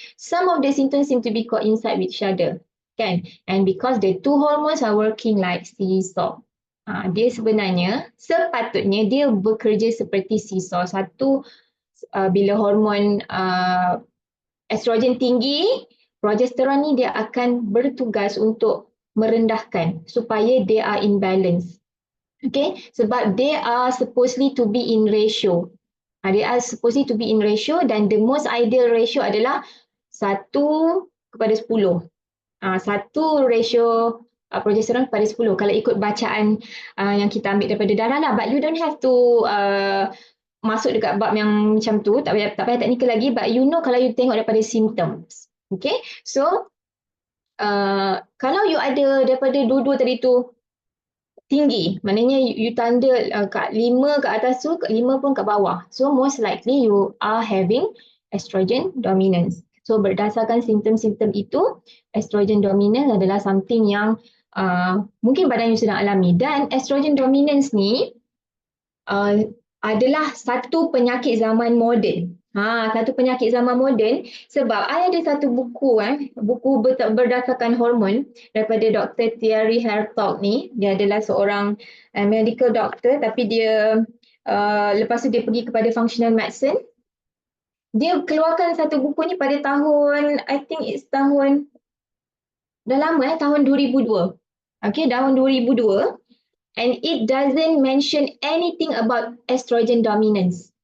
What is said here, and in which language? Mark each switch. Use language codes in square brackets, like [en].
[en] Some of the symptoms seem to be coincide with each other. Kan? And because the two hormones are working like seesaw. [ms] Dia sebenarnya, sepatutnya dia bekerja seperti seesaw. Satu, bila hormon estrogen tinggi, progesterone ni dia akan bertugas untuk merendahkan supaya [en] they are in balance. [ms] Okay? [en] Sebab they are supposedly to be in ratio. They are supposed to be in ratio [ms] dan [en] the most ideal ratio [ms] adalah [en] 1:10. [ms] 1 ratio progesterone kepada 10 kalau ikut bacaan yang kita ambil daripada darah lah. [en] But you don't have to [ms] masuk dekat bab yang macam tu, tak payah teknikal lagi, [en] but you know [ms] kalau you tengok daripada symptoms. Okay, so kalau you ada daripada dua-dua tadi tu tinggi, maknanya you tanda kat 5 kat atas tu, 5 pun kat bawah. [en] So most likely you are having estrogen dominance. [ms] So berdasarkan simptom-simptom itu, estrogen dominance adalah something yang mungkin badan you sedang alami. Dan estrogen dominance ni adalah satu penyakit zaman moden. Satu penyakit zaman moden sebab I ada satu buku berdasarkan hormon daripada Dr. Thierry Hertog ni. Dia adalah seorang medical doctor tapi dia lepas tu dia pergi kepada functional medicine. Dia keluarkan satu buku ni pada tahun, [en] I think it's [ms] tahun, dah lama tahun 2002. Okay, tahun 2002. [en] And it doesn't mention anything about estrogen dominance.